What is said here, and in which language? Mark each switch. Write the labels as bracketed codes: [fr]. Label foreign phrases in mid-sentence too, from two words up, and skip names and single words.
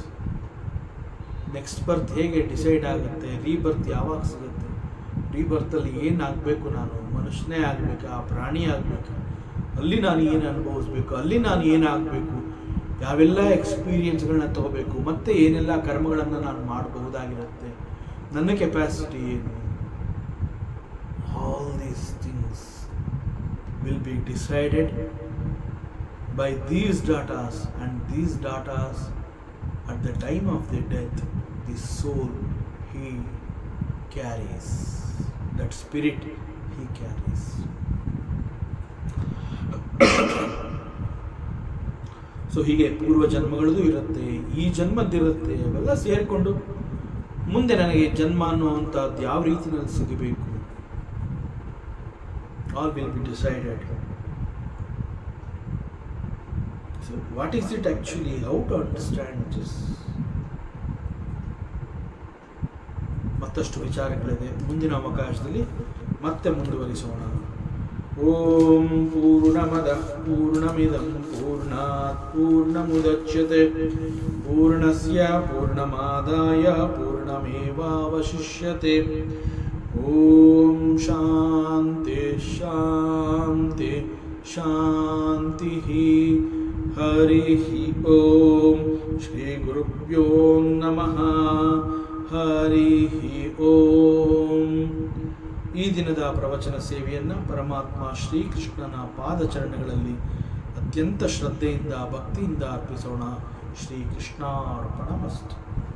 [en] next birth [kn] ಹೇಗೆ ಡಿಸೈಡ್ ಆಗುತ್ತೆ, ರೀಬರ್ತ್ ಯಾವಾಗ ಸಿಗುತ್ತೆ, ರೀಬರ್ತಲ್ಲಿ ಏನಾಗಬೇಕು, ನಾನು ಮನುಷ್ಯನೇ ಆಗಬೇಕಾ, ಪ್ರಾಣಿ ಆಗಬೇಕಾ, ಅಲ್ಲಿ ನಾನು ಏನು ಅನುಭವಿಸ್ಬೇಕು, ಅಲ್ಲಿ ನಾನು ಏನಾಗಬೇಕು, ಯಾವೆಲ್ಲ ಎಕ್ಸ್ಪೀರಿಯನ್ಸ್ಗಳನ್ನ ತಗೋಬೇಕು, ಮತ್ತೆ ಏನೆಲ್ಲ ಕರ್ಮಗಳನ್ನು ನಾನು ಮಾಡಬಹುದಾಗಿರುತ್ತೆ, ನನ್ನ ಕೆಪಾಸಿಟಿ ಏನು, [en] all these things will be decided by these datas, and these datas at the time of the death the soul he carries, that spirit he carries. [kn] ಸೊ ಹೀಗೆ ಪೂರ್ವ ಜನ್ಮಗಳದ್ದು ಇರುತ್ತೆ, ಈ ಜನ್ಮದ್ದಿರುತ್ತೆ, ಅವೆಲ್ಲ ಸೇರಿಕೊಂಡು ಮುಂದೆ ನನಗೆ ಜನ್ಮ ಅನ್ನುವಂಥದ್ದು ಯಾವ ರೀತಿಯಲ್ಲಿ ಸಿಗಬೇಕು, [en] all will be decided. So what is it actually? How to understand this? [kn] ಮತ್ತಷ್ಟು ವಿಚಾರಗಳಿದೆ, ಮುಂದಿನ ಅವಕಾಶದಲ್ಲಿ ಮತ್ತೆ ಮುಂದುವರಿಸೋಣ. [sa] ಓಂ ಪೂರ್ಣಮದಃ ಪೂರ್ಣಮಿದಂ ಪೂರ್ಣಾತ್ ಪೂರ್ಣಮುದಚ್ಯತೆ ಪೂರ್ಣಸ್ಯ ಪೂರ್ಣಮಾದಾಯ ಪೂರ್ಣಮೇವಾವಶಿಷ್ಯತೆ. ಓಂ ಶಾಂತಿ ಶಾಂತಿ ಶಾಂತಿ. ಹರಿ ಓಂ. ಶ್ರೀ ಗುರುಭ್ಯೋ ನಮಃ. ಹರಿ ಓಂ. [kn] ಈ ದಿನದ ಪ್ರವಚನ ಸೇವೆಯನ್ನು ಪರಮಾತ್ಮ ಶ್ರೀಕೃಷ್ಣನ ಪಾದಚರಣಗಳಲ್ಲಿ ಅತ್ಯಂತ ಶ್ರದ್ಧೆಯಿಂದ ಭಕ್ತಿಯಿಂದ ಅರ್ಪಿಸೋಣ. [sa] ಶ್ರೀಕೃಷ್ಣಾರ್ಪಣಮಸ್ತು.